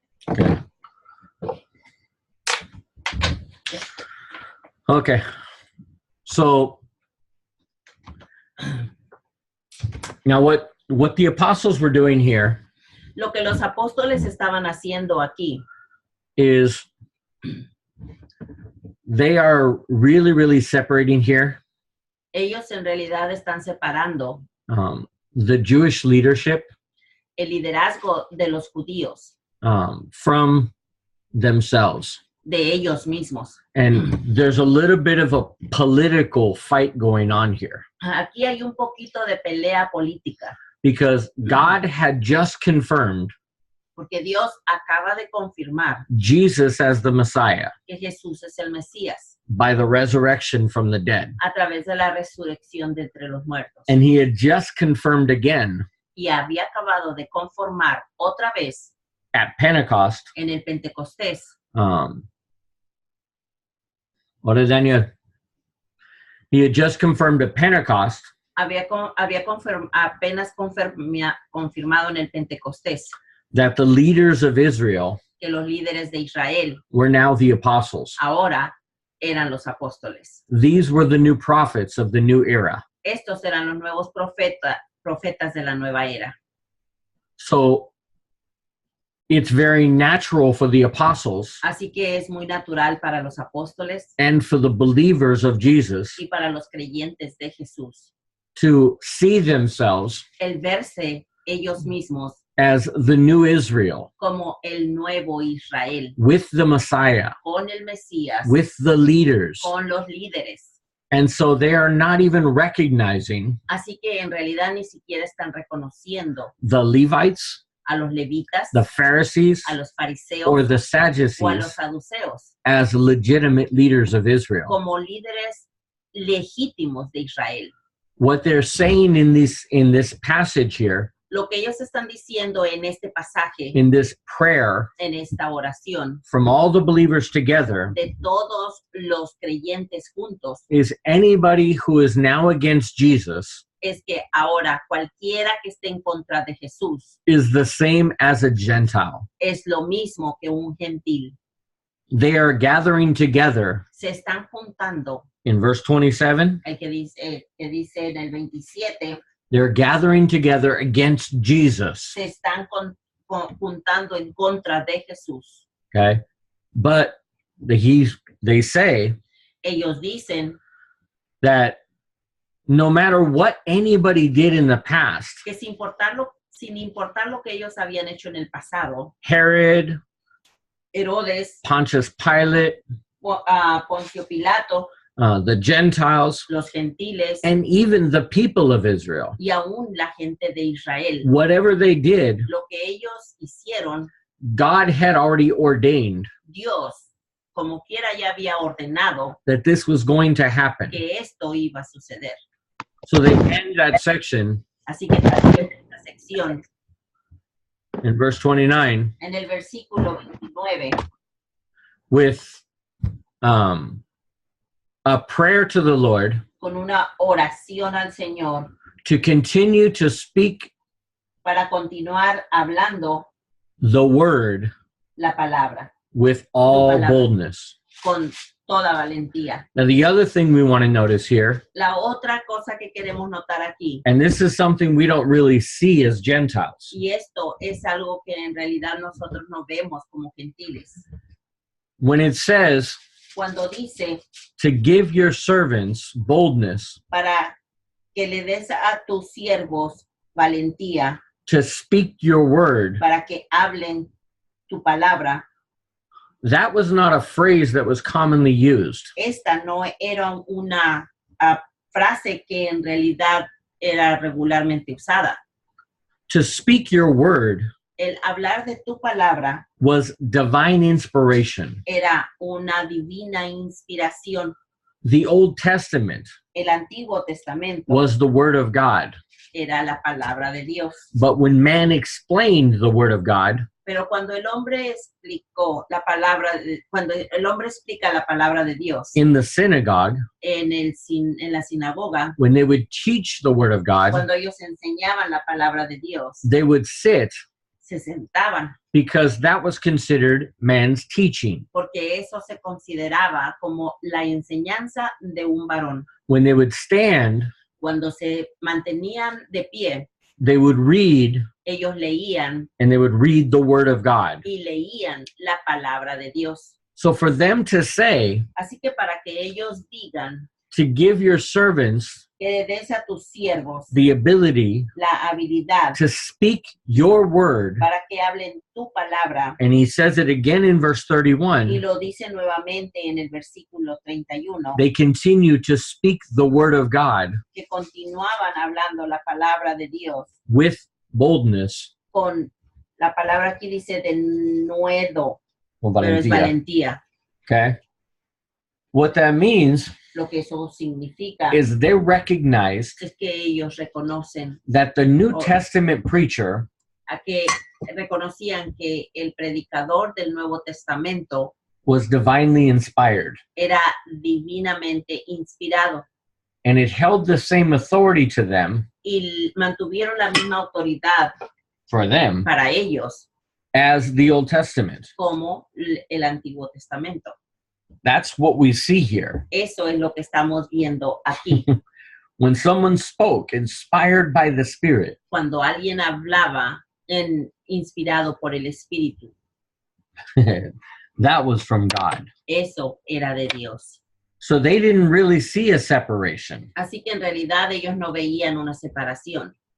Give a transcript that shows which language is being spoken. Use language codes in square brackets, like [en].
[en] Okay. Okay. So now what the apostles were doing here [es] Lo que los apóstoles estaban haciendo aquí [en] is they are really separating here [es] ellos en realidad están separando [en] the Jewish leadership [es] el liderazgo de los judíos [en] from themselves. [es] de ellos mismos. [en] And there's a little bit of a political fight going on here [es] Aquí hay un poquito de pelea política, [en] because God had just confirmed [es] porque Dios acaba de confirmar [en] Jesus as the Messiah [es] que Jesús es el Mesías [en] by the resurrection from the dead. [es] a través de la resurrección de entre los muertos. [en] And he had just confirmed again [es] Y había acabado de conformar otra vez [en] at Pentecost. [es] en el Pentecostés. [en] What did Daniel? He had just confirmed at Pentecost [es] Apenas confirmado en el Pentecostés [en] that the leaders of Israel [es] que los líderes de Israel [en] were now the apostles. [es] ahora eran los apóstoles. [en] These were the new prophets of the new era. [es] Estos eran los nuevos profetas de la nueva era. [en] So it's very natural for the apostles [es] Así que es muy natural para los apóstoles [en] and for the believers of Jesus [es] y para los creyentes de Jesús [en] to see themselves [es] el verse ellos mismos [en] as the new Israel [es] como el nuevo Israel, [en] with the Messiah, [es] con el Mesías, [en] with the leaders. [es] con los líderes. [en] And so they are not even recognizing [es] Así que en realidad ni siquiera están reconociendo [en] the Levites, [es] a los levitas, [en] the Pharisees, [es] a los fariseos [en] or the [es] o a [en] Sadducees [es] los saduceos [en] as legitimate leaders of Israel. [es] como líderes legítimos de Israel. [en] What they're saying in this passage here, [es] Lo que ellos están diciendo en este pasaje, [en] in this prayer [es] en esta oración, [en] from all the believers together, [es] de todos los creyentes juntos, [en] is anybody who is now against Jesus [es] es que ahora cualquiera que esté en contra de Jesús [en] is the same as a Gentile. [es] es lo mismo que un gentil. [en] They are gathering together [es] Se están juntando, [en] in verse 27. [es] el que dice en el 27, [en] They're gathering together against Jesus. [es] se están juntando en contra de Jesús. [en] Okay. But they say [es] Ellos dicen [en] that no matter what anybody did in the past, [es] que sin importar lo que ellos habían hecho en el pasado, [en] Herod, [es] Herodes, [en] Pontius Pilate, [es] Poncio Pilato, [en] the Gentiles, [es] los gentiles [en] and even the people of Israel, [es] y aún la gente de Israel, [en] whatever they did, [es] lo que ellos hicieron, [en] God had already ordained [es] Dios, como quiera ya había ordenado [en] that this was going to happen. [es] que esto iba a suceder. [en] So they end that section [es] Así que también esta sección, [en] in verse 29 [es] en el versículo 29, [en] with a prayer to the Lord [es] con una oración al Señor [en] to continue to speak [es] para continuar hablando [en] the word [es] la palabra [en] with all [es] palabra. [en] boldness. [es] con toda valentía. [en] Now, the other thing we want to notice here, [es] La otra cosa que queremos notar aquí, [en] and this is something we don't really see as Gentiles, [es] y esto es algo que en realidad nosotros no vemos como gentiles, [en] when it says [es] cuando dice [en] to give your servants boldness [es] para que le des a tus siervos valentía, [en] to speak your word, [es] para que hablen tu palabra. [en] that was not a phrase that was commonly used. [es] Esta no era una frase que en realidad era regularmente usada. [en] To speak your word [es] El hablar de tu palabra [en] was divine inspiration. [es] era una divina inspiración. [en] The Old Testament [es] El Antiguo Testamento [en] was the word of God. [es] era la palabra de Dios. [en] But when man explained the word of God, [es] Pero cuando el hombre explicó la palabra, cuando el hombre explica la palabra de Dios [en] in the synagogue, [es] en la sinagoga, [en] when they would teach the word of God, [es] cuando ellos enseñaban la palabra de Dios, [en] they would sit [es] se sentaban [en] because that was considered man's teaching. [es] porque eso se consideraba como la enseñanza de un varón. [en] When they would stand, [es] Cuando se mantenían de pie, [en] they would read, [es] ellos leían [en] and they would read the word of God. [es] y leían la palabra de Dios. [en] So for them to say, [es] Así que para que ellos digan [en] to give your servants [es] que le des a tus siervos [en] the ability [es] la habilidad [en] to speak your word, [es] para que hablen tu palabra, [en] and he says it again in verse [es] y [en] 31, [es] lo dice nuevamente en el versículo 31, [en] they continue to speak the word of God [es] que continuaban hablando la palabra de Dios [en] with boldness, [es] con la palabra aquí dice de nuevo, [en] or [es] pero es valentía. [en] okay? What that means [es] Lo que eso significa [en] is they recognized [es] es que ellos reconocen [en] that the New Testament preacher [es] a que reconocían que el predicador del Nuevo Testamento [en] was divinely inspired, [es] era divinamente inspirado [en] and it held the same authority to them, [es] y mantuvieron la misma autoridad [en] for them, [es] para ellos [en] as the Old Testament. [es] como el Antiguo Testamento. [en] That's what we see here. [es] Eso es lo que estamos viendo aquí. [en] When someone spoke, inspired by the Spirit, [es] Cuando alguien hablaba inspirado por el Espíritu, [en] that was from God. [es] eso era de Dios. [en] So they didn't really see a separation [es] Así que en realidad ellos no veían una separación